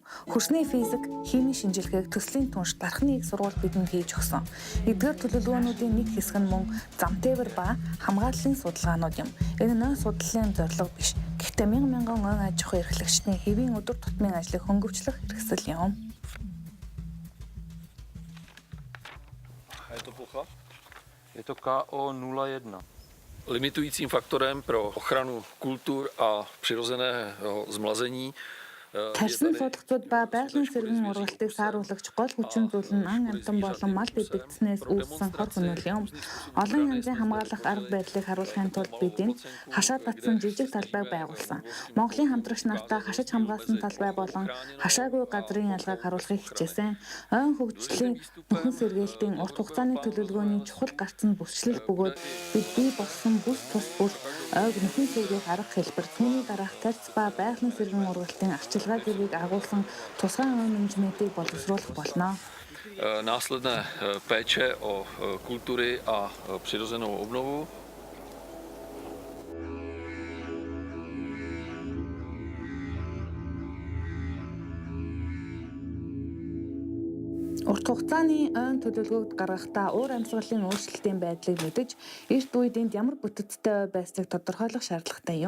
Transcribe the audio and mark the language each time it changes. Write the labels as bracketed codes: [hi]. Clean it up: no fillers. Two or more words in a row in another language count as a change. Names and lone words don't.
[mn] Хөрсний физик, химийн шинжилгээг төслийн түнш дархны их сургууль бидэнд хийж өгсөн. Эдгээр төлөвлөгөөнүүдийн нэг хэсэг нь мөн зам тээвэр ба хамгааллын судалгаанууд юм. Энэ нь ойн судлалын зорилго биш. Гэхдээ мянган ойн аж ахуй эрхлэгчдийн хэвийн өдөр тутмын ажлыг хөнгөвчлөх хэрэгсэл юм. [cs] Je to KO01. Limitujícím faktorem pro ochranu kultur a přirozeného zmlazení [mn] Тарьсан судалцууд ба байгалийн сэргэн ургалтыг сааруулагч гол хүчин зүйл нь ан амтан болон мал идэгдснээс үүссэн хор хөнөөл юм. Олон янзын хамгаалах арга барилыг харуулахын тулд бид энд хашаад татсан жижиг талбайг байгуулсан. Монголын хамтрагч нартай хашиж хамгаалсан талбай болон хашаагүй газрын ялгааг харуулахыг хичээсэн. Ойн хөгжлийн нөхөн сэргээлтийн урт хугацааны төлөвлөгөөний чухал гарцсан бүсчлэл бөгөөд бид бий болсон бүс тус бүр ойг нөхөн сэргээх арга хэлбэр түүний дараах тарьц ба байгалийн сэргэн ургалтын арчилгаа зэргийг агуулсан тусгай ой менежментийг боловсруулах болно. [cs] Následné péče o kultury a přirozenou obnovu. [mn] Урт хугацааны ойн төлөвлөгөөг гаргахдаа уур амьсгалын өөрчлөлтийн байдлыг мэдэж, эрт үед энд ямар бүтэцтэй ой байсныг тодорхойлох шаардлагатай юм.